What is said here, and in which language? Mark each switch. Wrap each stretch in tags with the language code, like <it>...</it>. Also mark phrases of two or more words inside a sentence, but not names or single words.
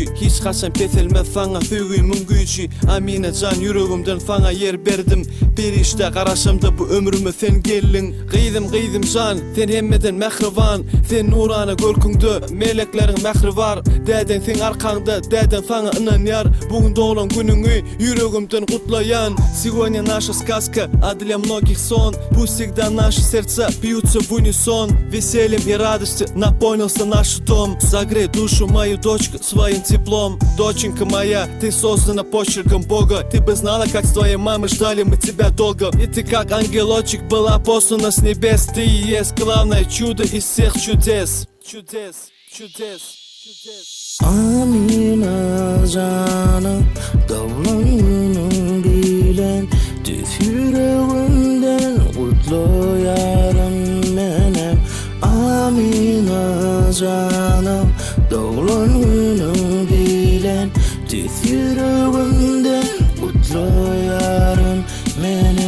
<tk>Hiç haçan peselmez saňa süýgüýmüň güýçi. Amina can ýüregimden saňa ýer berdim. Perişde garaşymda bu ömrüme sen gelliň. Gyzym can, sen hemmeden mähriban. Sen nurana görküňde melekleriň mähri bar. Däden sen arkaňda, däden saňa ynanýar. Bugün doglan günüňi ýüregimden gutlaýan.</tk> <ru>Сегодня наша сказка, а для многих сон. Пусть всегда наши сердца бьются в унисон. Весельем и радостью наполнился наш дом. Согрей душу мою дочку своим теплом. Доченька моя, ты создана почерком Бога. Ты бы знала, как с твоей мамой ждали мы тебя долго. И ты как ангелочек была послана с небес. Ты и есть главное чудо из всех чудес.</ru> <tk>Amina canım, doglan günüň bilen düz ýüregimden gutlu ýarym menem. Amina canım, doglan günüň bilen düz ýüregimden gutlu ýarym menem.</tk>